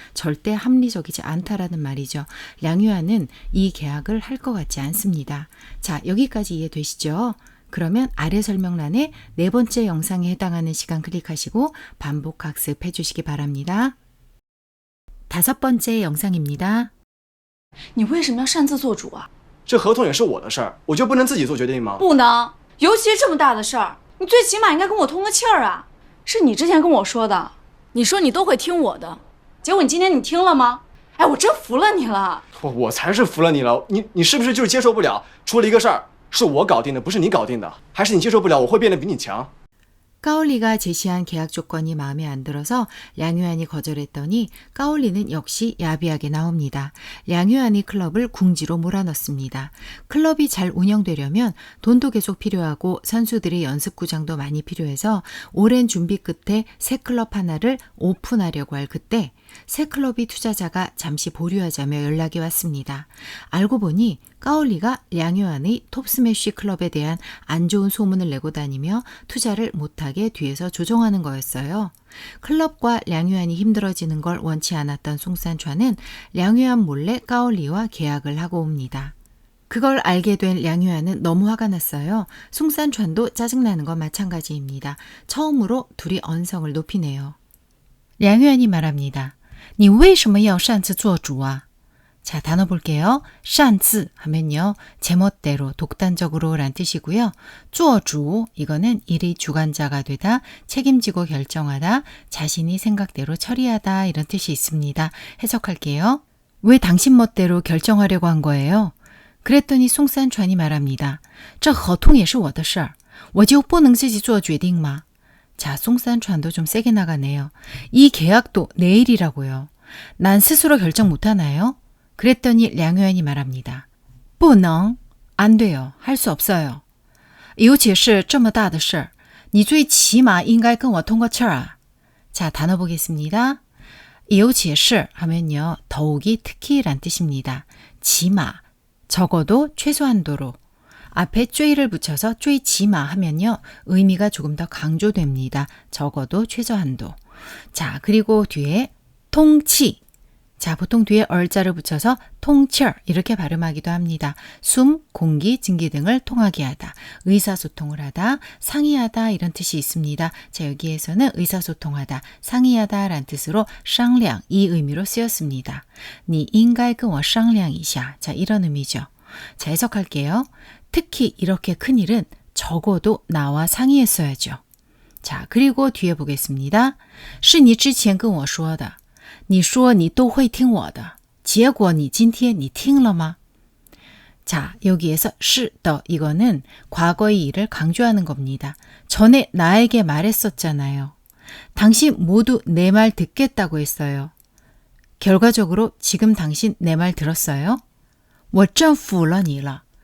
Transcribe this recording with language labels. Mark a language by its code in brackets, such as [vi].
[ko] 절대 합리적이지 않다라는 말이죠. 량유안은 이 계약을 할 것 같지 않습니다. 자, 여기까지 이해되시죠? 그러면 아래 설명란에 네 번째 영상에 해당하는 시간 클릭하시고 반복 학습해 주시기 바랍니다. 다섯 번째 영상입니다. [zh] 你为什么要擅自做主啊？这合同也是我的事儿，我就不能自己做决定吗？不能，尤其是这么大的事儿，你最起码应该跟我通个气儿啊！是你之前跟我说的，你说你都会听我的，结果你今天你听了吗？哎，我真服了你了。我才是服了你了，你是不是就是接受不了？出了一个事儿是我搞定的，不是你搞定的，还是你接受不了我会变得比你强？ [ko] 까올리가 제시한 계약 조건이 마음에 안 들어서 량유안이 거절했더니 까올리는 역시 야비하게 나옵니다. 량유안이 클럽을 궁지로 몰아넣습니다. 클럽이 잘 운영되려면 돈도 계속 필요하고 선수들의 연습구장도 많이 필요해서 오랜 준비 끝에 새 클럽 하나를 오픈하려고 할 그때 새 클럽이 투자자가 잠시 보류하자며 연락이 왔습니다. 알고 보니 까올리가 량유안의 톱스매쉬 클럽에 대한 안 좋은 소문을 내고 다니며 투자를 못하게 뒤에서 조종하는 거였어요. 클럽과 량유안이 힘들어지는 걸 원치 않았던 송산촨은 량유안 몰래 까올리와 계약을 하고 옵니다. 그걸 알게 된 량유안은 너무 화가 났어요. 송산촨도 짜증나는 건 마찬가지입니다. 처음으로 둘이 언성을 높이네요. 량유안이 말합니다. [zh] 你为什么要擅自做主啊? [ko] 자, 단어 볼게요. 擅自 하면요. 제멋대로, 독단적으로 란 뜻이고요. 做主 이거는 일의 주관자가 되다, 책임지고 결정하다, 자신이 생각대로 처리하다 이런 뜻이 있습니다. 해석할게요. 왜 당신 멋대로 결정하려고 한 거예요? 그랬더니 송산촨이 말합니다. [zh] 这合同也是我的事儿我就不能自己做决定吗? [ko] 자, 송산촨도 좀 세게 나가네요. 이 계약도 내 일이라고요. 난 스스로 결정 못하나요? 그랬더니 량유안이 말합니다. 不能, 안 돼요. 할 수 없어요. [zh] 尤其是这么大的事儿你最起码应该跟我通个气儿啊. [ko] 자, 단어 보겠습니다. 尤其是 하면요. 더욱이 특히란 뜻입니다. 지마, 적어도 최소한도로. 앞에 쬐를 붙여서 쬐지마 하면요. 의미가 조금 더 강조됩니다. 적어도 최저한도. 자, 그리고 뒤에 통치. 자, 보통 뒤에 얼자를 붙여서 통철 이렇게 발음하기도 합니다. 숨, 공기, 증기 등을 통하게 하다, 의사소통을 하다, 상의하다 이런 뜻이 있습니다. 자, 여기에서는 의사소통하다, 상의하다 라는 뜻으로 상량 이 의미로 쓰였습니다. [zh] 你应该跟我商量一下. [ko] 자, 이런 의미죠. 자, 해석할게요. 특히 이렇게 큰일은 적어도 나와 상의했어야죠. 자, 그리고 뒤에 보겠습니다. [zh] 是你之前跟我说的你说你都会听我的结果你今天你听了吗? [ko] 자, 여기에서 是的 이거는 과거의 일을 강조하는 겁니다. 전에 나에게 말했었잖아요. 당신 모두 내 말 듣겠다고 했어요. 결과적으로 지금 당신 내 말 들었어요? [zh] 我真服了你了.